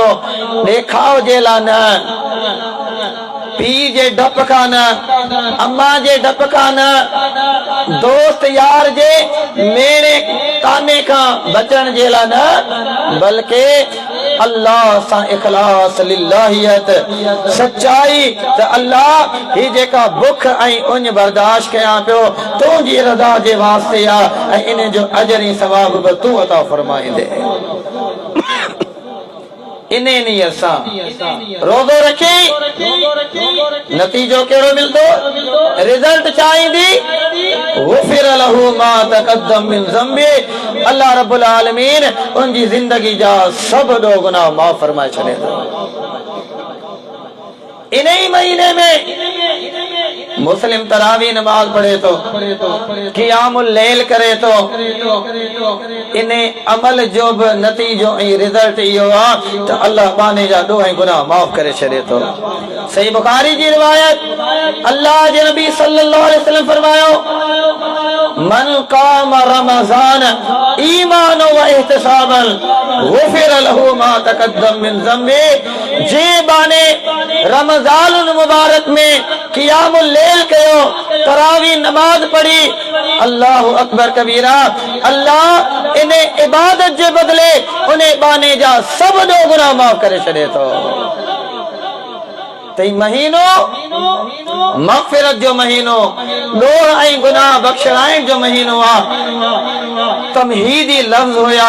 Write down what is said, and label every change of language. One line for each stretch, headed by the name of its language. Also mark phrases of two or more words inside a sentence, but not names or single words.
Sindhi: ॾेखाव जे लाइ न, पी जे डप खां न, अम्मा जे डप खां न, दोस्त यार जे मेरे ताने खां बचण जे लाइ न, बल्कि अल्लाह सां इखलास लिल्लाहियत सच्चाई त अल्लाह ही जेका बुख ऐं उन बर्दाश्त कयां पियो तुंहिंजी रज़ा जे वास्ते आहे ऐं इन जो अजर ऐं सवाब बि तूं अता फरमाईंदे। इने नियत सां रोज़ो रखे नतीजो कहिड़ो मिलंदो, रिज़ल्ट छा ईंदी?
Arabic: غفر له ما تقدم من ذنبه.
Sindhi: अल्लाह
Arabic: رب العالمين
Sindhi: उनजी जिंदगी जा सब ॾो गुनाह माफ़ फरमाए छॾे थो। इन ही महीने में मुस्लिम तरावी नमाज पढ़े तो,
Arabic: قيام الليل
Sindhi: करे तो, इन अमल जो भी नतीजो ऐं रिज़ल्ट इहो आहे त अल्लाह बाने जा ॾोह ऐं गुनाह माफ़ करे छॾे थो। सही बुखारी जी रिवायत, अल्लाह जे नबी
Arabic: صلى الله عليه وسلم फरमायो, من قام رمضان إيمانا واحتسابا غفر له ما تقدم من ذنبه.
Sindhi: जे बाने रमज़ानुल मुबारक में
Arabic: قيام الليل
Sindhi: कयो, तरावी नमाज पढ़ी,
Arabic: الله أكبر كبيرا,
Sindhi: अल्लाह इन इबादत जे बदले उन बाने जा सब ॾो गुनाह माफ़ करे छॾे थो। तई महीनो मग़फ़िरत जो महीनो, ॾोह ऐं गुनाह बख़्शिणाइण जो महीनो आहे। तमहीदी लफ़्ज़ हुया।